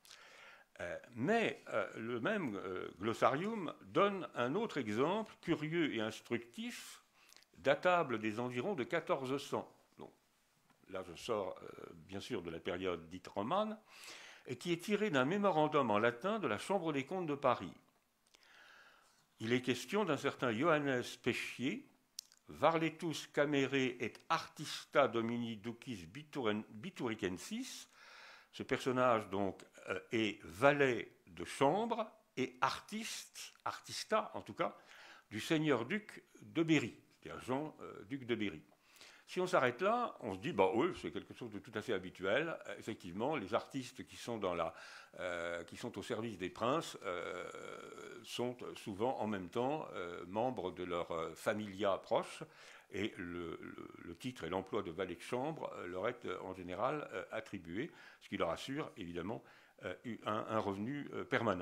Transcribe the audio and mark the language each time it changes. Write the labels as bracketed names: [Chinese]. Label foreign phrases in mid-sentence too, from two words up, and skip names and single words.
[French] Mais le même glossarium donne un autre exemple curieux et instructif, datable des environs de 1400. Donc, là, je sors bien sûr de la période dite romane, et qui est tiré d'un mémorandum en latin de la Chambre des comptes de Paris. Il est question d'un certain Johannes Peschier, [Latin] Varletus camere et artista domini ducis bituricensis. [French] Ce personnage donc est valet de chambre et artista en tout cas, du seigneur-duc de Berry, c'est-à-dire Jean, duc de Berry. Si on s'arrête là, on se dit, bah oui, c'est quelque chose de tout à fait habituel. Effectivement, les artistes qui sont, qui sont au service des princes sont souvent en même temps membres de leur familia proche, et le titre et l'emploi de valet de chambre leur est en général attribué, ce qui leur assure évidemment un revenu permanent.